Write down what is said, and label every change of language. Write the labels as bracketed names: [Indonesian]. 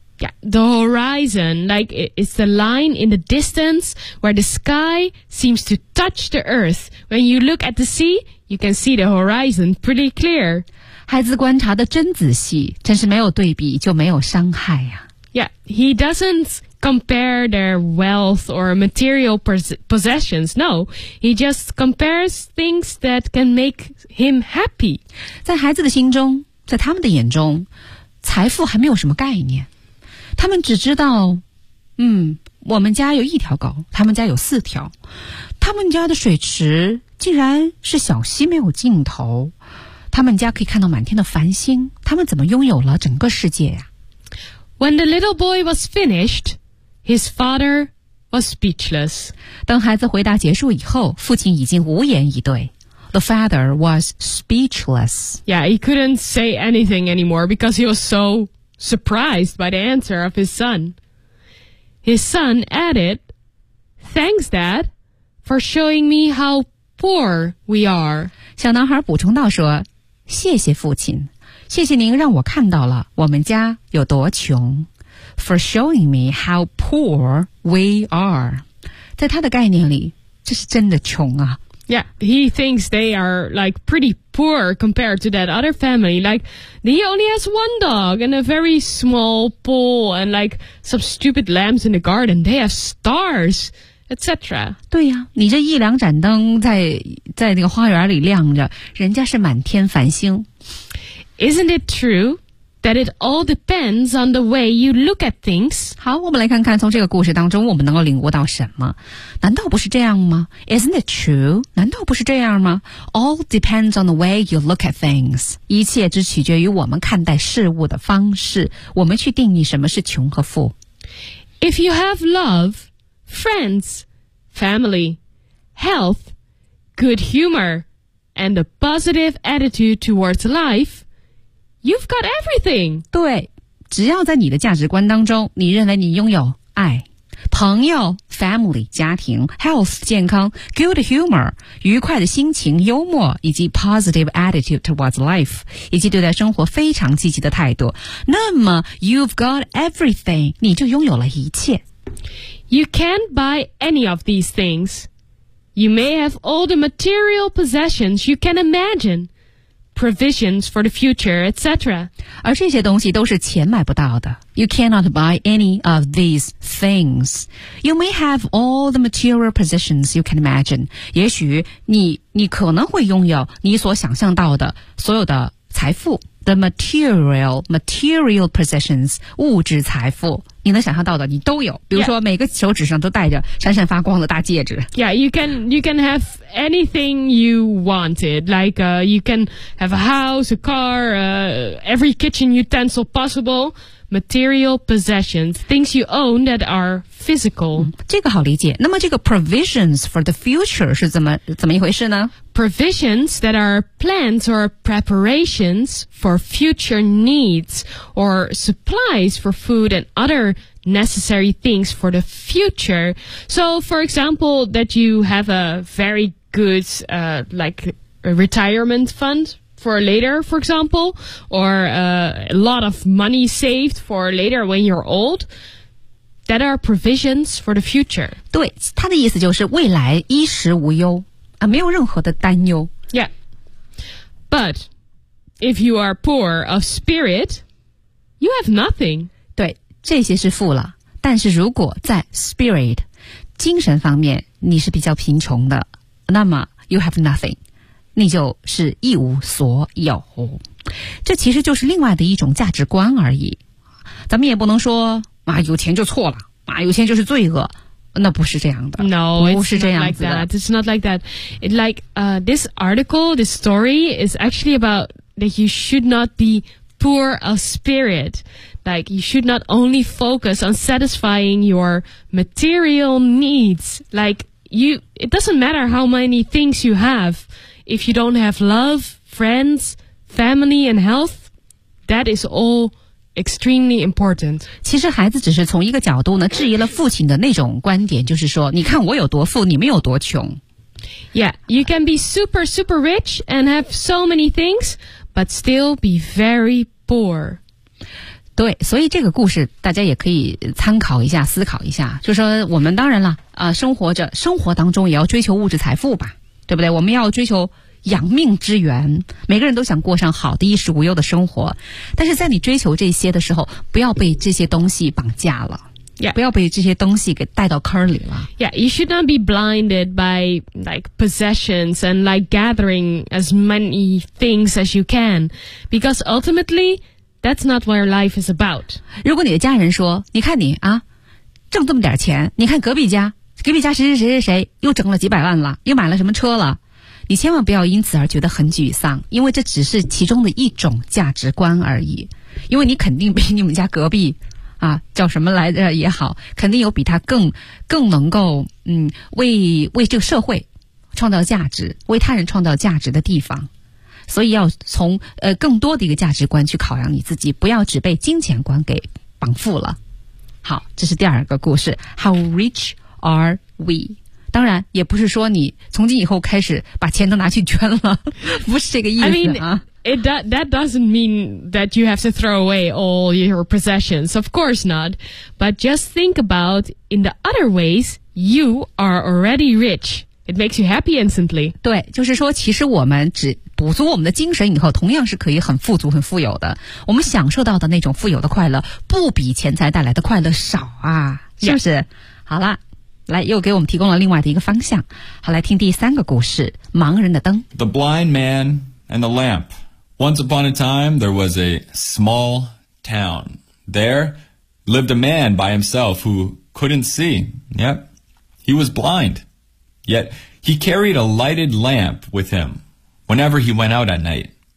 [English] Yeah, the horizon, like it's the line in the distance where the sky seems to touch the earth. When you look at the sea, you can see the horizon pretty clear. [Chinese] 孩子观察的真仔细，真是没有对比就没有伤害啊。 [English] Yeah, he doesn't compare their wealth or material possessions. No, he just compares things that can make him happy. [Chinese] 在孩子的心中，在他们的眼中，财富还没有什么概念。他们只知道，我们家有一条狗，他们家有四条，他们家的水池竟然是小溪没有尽头，他们家可以看到满天的繁星，他们怎么拥有了整个世界呀？ [English] When the little boy was finished, his father was speechless. [Chinese] 当孩子回答结束以后，父亲已经无言以对。 [English] The father was speechless. Yeah, he couldn't say anything anymore because he was so surprised by the answer of his son. His son added, "Thanks, Dad, for showing me how poor we are." [Chinese] 小男孩补充道说，谢谢父亲，谢谢您让我看到了我们家有多穷。 [English] For showing me how poor we are. [Chinese] 在他的概念里，这是真的穷啊。 [English] Yeah, he thinks they are like pretty poor compared to that other family. Like, he only has one dog and a very small pool and like some stupid lambs in the garden. They have stars, etc. [Chinese] 对呀，你这一两盏灯在那个花园里亮着，人家是满天繁星。 [English] Isn't it true that it all depends on the way you look at things? [Chinese] 好，我们来看看从这个故事当中我们能够领悟到什么。难道不是这样吗？ [English] Isn't it true? [Chinese] 难道不是这样吗？ [English] All depends on the way you look at things. [Chinese] 一切只取决于我们看待事物的方式，我们去定义什么是穷和富。 [English] If you have love, friends, family, health, good humor, and a positive attitude towards life,You've got everything. [Chinese] 对，只要在你的价值观当中，你认为你拥有爱、朋友 family 家庭、health 健康、 [English] good humor [Chinese] 愉快的心情、幽默以及 [English] positive attitude towards life [Chinese] 以及对待生活非常积极的态度，那么 [English] you've got everything， [Chinese] 你就拥有了一切。 [English] You can't buy any of these things. You may have all the material possessions you can imagine. Provisions for the future, etc. [Chinese] 而这些东西都是钱买不到的。 [English] You cannot buy any of these things. You may have all the material possessions you can imagine. [Chinese] 也许你可能会拥有你所想象到的所有的财富。 [English] The material possessions, [Chinese] 物质财富，你能想象到的你都有。比如说每个手指上都戴着闪闪发光的大戒指。 [English] Yeah, you can have anything you wanted. Like, you can have a house, a car, every kitchen utensil possible. Material possessions, things you own that are physical.、 [Chinese] 这个好理解。那么这个 [English] provisions for the future [Chinese] 是怎么一回事呢？ [English] Provisions that are plans or preparations for future needs or supplies for food and other necessary things for the future. So, for example, that you have a very good, like, a retirement fund. For later, for example, or a lot of money saved for later when you're old, that are provisions for the future. [Chinese] 对，他的意思就是未来衣食无忧啊，没有任何的担忧。 [English] Yeah. But if you are poor of spirit, you have nothing. [Chinese] 对，这些是富了，但是如果在 spirit 精神方面你是比较贫穷的，那么 [English] you have nothing. [Chinese] 你就是一无所有，这其实就是另外的一种价值观而已。咱们也不能说啊，有钱就错了啊，有钱就是罪恶，那不是这样的。 [English] No, [Chinese] 不是这样子的。 [English] It's not like that. It, like, this article, this story is actually about that you should not be poor of spirit. Like, you should not only focus on satisfying your material needs. Like, you, it doesn't matter how many things you have. If you don't have love, friends, family, and health, that is all extremely important. [Chinese] 其实孩子只是从一个角度呢质疑了父亲的那种观点，就是说你看我有多富，你们有多穷。 [English] Yeah, you can be super, super rich and have so many things, but still be very poor. [Chinese] 对，所以这个故事大家也可以参考一下，思考一下，就是说我们当然了，生活着，生活当中也要追求物质财富吧，对不对？我们要追求养命之源，每个人都想过上好的衣食无忧的生活，但是在你追求这些的时候，不要被这些东西绑架了、 [English] yeah. [Chinese] 不要被这些东西给带到坑里了。 [English] Yeah, you should not be blinded by like possessions and like gathering as many things as you can, because ultimately that's not what your life is about. [Chinese] 如果你的家人说，你看你啊，挣这么点钱，你看隔壁家谁谁谁谁谁又挣了几百万了，又买了什么车了，你千万不要因此而觉得很沮丧，因为这只是其中的一种价值观而已。因为你肯定比你们家隔壁啊叫什么来着也好，肯定有比他更能够为这个社会创造价值，为他人创造价值的地方。所以要从更多的一个价值观去考量你自己，不要只被金钱观给绑缚了。好，这是第二个故事。 [English] How rich are we? [Chinese] 当然也不是说你从今以后开始把钱都拿去捐了，不是这个意思啊。 [English] I mean, that doesn't mean that you have to throw away all your possessions. Of course not. But just think about in the other ways, you are already rich. It makes you happy instantly. [Chinese] 对，就是说其实我们只补足我们的精神以后，同样是可以很富足很富有的。我们享受到的那种富有的快乐不比钱财带来的快乐少啊，是不是？ [English] Yeah. [Chinese] 好了。来，又给我们提供了另外的一个方向。好，来听第三个故事，盲人的灯。 [English] The blind man and the lamp. Once upon a time, there was a small town. There lived a man by himself who couldn't see. Yep, he was blind. Yet he carried a lighted lamp with him whenever he went out at night.